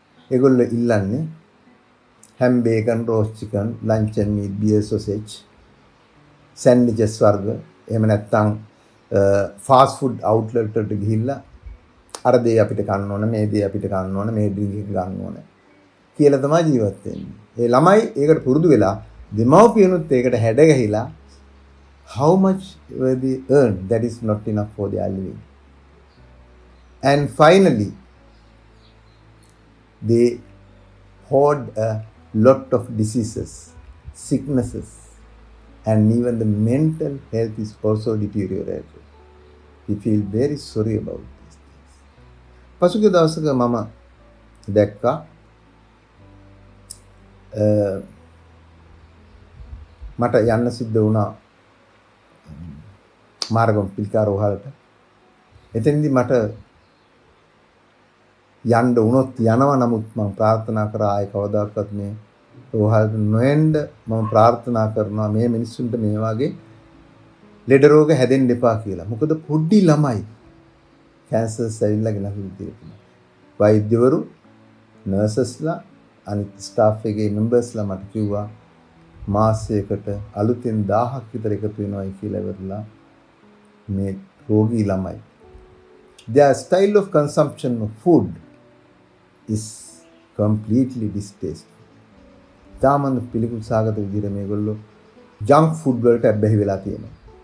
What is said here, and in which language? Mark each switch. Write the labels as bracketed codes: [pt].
[si] ඒගොල්ලෝ ඉල්ලන්නේ හැම් bacon roast chicken lunch and meet beer sausage sandwiches වර්ග එහෙම නැත්නම් ෆාස්ට් ෆුඩ් අවුට්ලට් වලට ගිහිල්ලා අර දේ අපිට කන්න ඕන මේ දේ අපිට කන්න ඕන මේ ඩ්‍රින්ක් එක ගන්න ඕන කියලා තමයි ජීවත් වෙන්නේ. ඒ ළමයි ඒකට පුරුදු වෙලා දෙමව්පියනුත් ඒකට හැඩ ගැහිලා [en] how much were they earn that is not enough for their living. And finally they hoard a lot of diseases, sicknesses, and even the mental health is also deteriorated. We feel very sorry about these things. [si] පසුගිය දවසක මම දැක්කා මට යන්න සිද්ධ වුණා මාර්ගම් පිළිකා රෝහලට. එතෙන්දී මට යන්න වුණොත් යනවා. නමුත් මම ප්‍රාර්ථනා කරා ආයේ කවදාකවත් මේ රෝහලට නොෙන්න මම ප්‍රාර්ථනා කරනවා මේ මිනිස්සුන්ට මේ වගේ ලෙඩ රෝග හැදෙන්න එපා කියලා. මොකද පොඩි ළමයි කැන්සර්ස් ඇවිල්ලා ගෙනහින් තියෙනවා. වෛද්‍යවරු නර්සස්ලා අනිත් ස්ටාෆ් එකේ මෙම්බර්ස්ලා මට කිව්වා මාසයකට අලුතෙන් 1000ක් විතර එකතු වෙනවායි කියලා ඉවරලා මේ රෝගී ළමයි. [en] Their style of consumption of food is completely distasteful. [si] තාමන් පිළිකුල් සාගත විදිහට මේගොල්ලෝ ජංක් ෆුඩ් වලට අබ්බැහි වෙලා තියෙනවා.